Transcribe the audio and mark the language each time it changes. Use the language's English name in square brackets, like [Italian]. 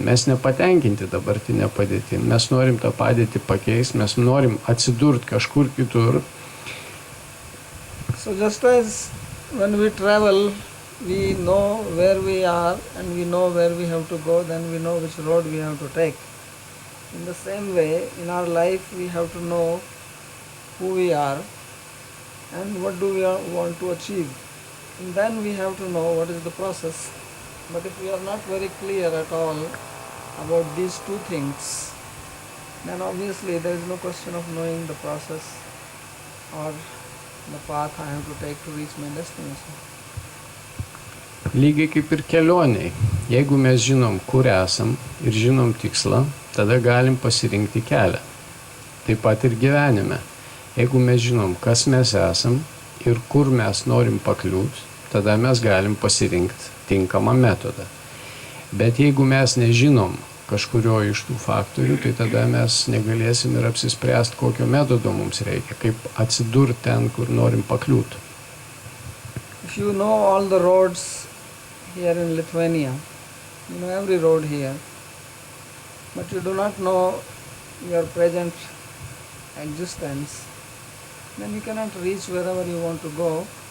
[Lithuanian] Mes nepatenkinti dabartinę padėtį. Mes norim tą padėtį pakeisti, mes norim atsidurti kažkur kitur. [English] So just as when we travel, we know where we are and we know where we have to go, then we know which road we have to take. In the same way, in our life, we have to know who we are and what do we want to achieve. And then we have to know what is the process. But if we are not very clear at all about these two things, then obviously there is no question of knowing the process or the path I have to take to reach my destination. [Lithuanian] Lygiai kaip ir kelioniai. Jeigu mes žinom, kur esam ir žinom tikslą, tada galim pasirinkti kelią. Taip pat ir gyvenime. Jeigu mes žinom, kas mes esam ir kur mes norim pakliūti, tada mes galim pasirinkti tinkamą metodą. Bet jeigu mes nežinom kažkurio iš tų faktorių, tai tada mes negalėsim ir apsispręsti, kokio metodo mums reikia, kaip atsidurti ten, kur norim pakliūti. [English] If you know all the roads here in Lithuania, you know every road here, but you do not know your present existence, then you cannot reach wherever you want to go.